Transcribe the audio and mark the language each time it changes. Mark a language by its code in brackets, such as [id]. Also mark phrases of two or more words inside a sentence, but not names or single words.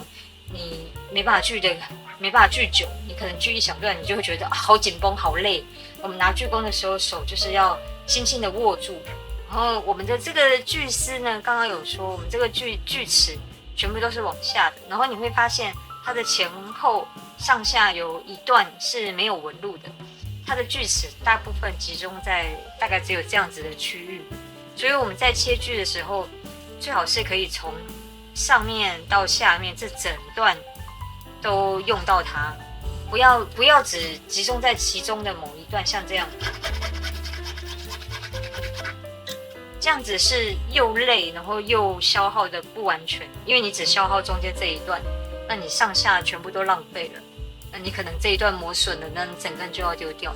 [zh] 你沒辦法鋸久，你可能鋸一小段，你就會覺得好緊繃、好累。我們拿鋸工的時候，手就是要輕輕的握住。然後我們的這個鋸絲呢，剛剛有說，我們這個鋸齒全部都是往下的。然後你會發現它的前後上下有一段是沒有紋路的，它的鋸齒大部分集中在大概只有這樣子的區域。所以我們在切鋸的時候，最好是可以從上面到下面這整段都用到它，不要只集中在其中的某一段，像這樣，這樣子是又累，然後又消耗的不完全，因為你只消耗中間這一段，那你上下全部都浪費了，那你可能這一段磨損了，那你整根就要丟掉。